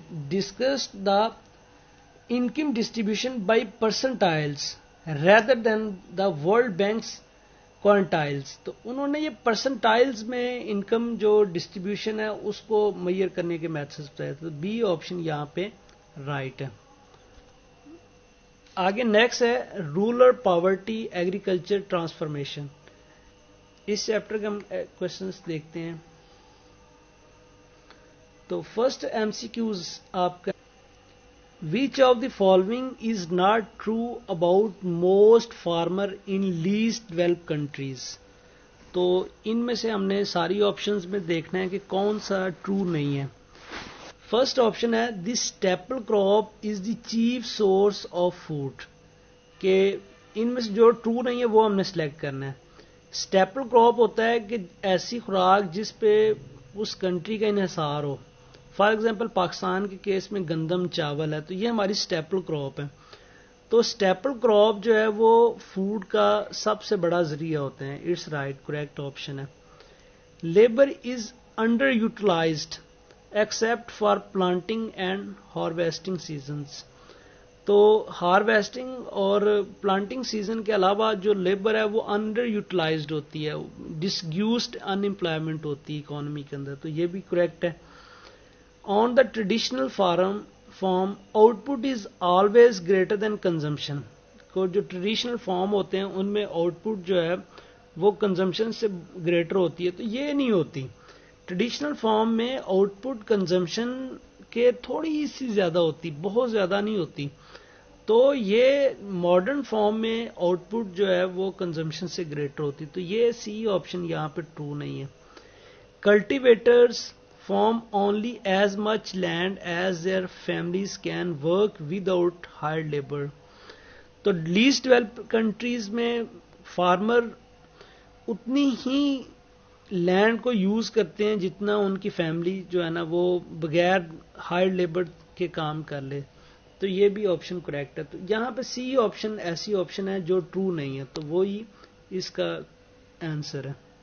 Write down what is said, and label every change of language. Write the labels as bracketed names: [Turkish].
[English] discussed the income distribution by percentiles rather than the World Bank's quantiles. [Hindi] तो उन्होंने ये percentiles में income जो डिस्ट्रीब्यूशन है उसको मेजर करने के मेथड्स बताए। तो बी ऑप्शन यहां पे राइट है। आगे नेक्स्ट है रूरल पॉवर्टी एग्रीकल्चर ट्रांसफॉर्मेशन। इस चैप्टर के हम क्वेश्चंस देखते हैं। तो फर्स्ट एमसीक्यूज आपका, [English] Which of the following is not true about most farmer in least developed countries? [Hindi] तो इनमें से हमने सारी ऑप्शंस में देखना है कि कौन सा ट्रू नहीं है। फर्स्ट ऑप्शन है this staple crop is the chief source of food, कि इनमें से जो ट्रू नहीं है वो हमने सेलेक्ट करना है। स्टेपल क्रॉप होता है कि ऐसी खुराक जिस पे उस कंट्री का इन्हिसार हो। फॉर एग्जाम्पल पाकिस्तान के केस में गंदम चावल है, तो ये हमारी स्टेपल क्रॉप है। तो स्टेपल क्रॉप जो है वो फूड का सबसे बड़ा जरिया होते हैं। [English] It's right, correct option है। Labour is underutilised except for planting and harvesting seasons. [Hindi] तो हार्वेस्टिंग और प्लांटिंग सीजन के अलावा जो लेबर है वो अंडर यूटिलाइज्ड होती है, डिसग्यूस्ड अनएम्प्लॉयमेंट होती है इकोनॉमी के अंदर। तो ये भी करेक्ट है। [English] On the traditional form, output is always greater than consumption. [Hindi] को जो ट्रेडिशनल फॉर्म होते हैं उनमें आउटपुट जो है वो कंजम्पशन से ग्रेटर होती है, तो ये नहीं होती। ट्रेडिशनल फॉर्म में आउटपुट कंजम्पशन के थोड़ी सी ज्यादा होती, बहुत ज्यादा नहीं होती। तो ये मॉडर्न फॉर्म में आउटपुट जो है वो कंजम्पशन से ग्रेटर होती, तो ये सी ऑप्शन यहाँ पे ट्रू नहीं है। [English] Cultivators farm only as much land as their families can work without hired labor. [Hindi] तो लीस्ट डेवलप्ड कंट्रीज में फार्मर उतनी ही लैंड को यूज करते हैं जितना उनकी फैमिली जो है ना वो बगैर हायर्ड लेबर के काम कर ले। तो ये भी ऑप्शन करेक्ट है। तो यहां पे सी ऑप्शन ऐसी ऑप्शन है जो ट्रू नहीं है, तो वो ही इसका आंसर है।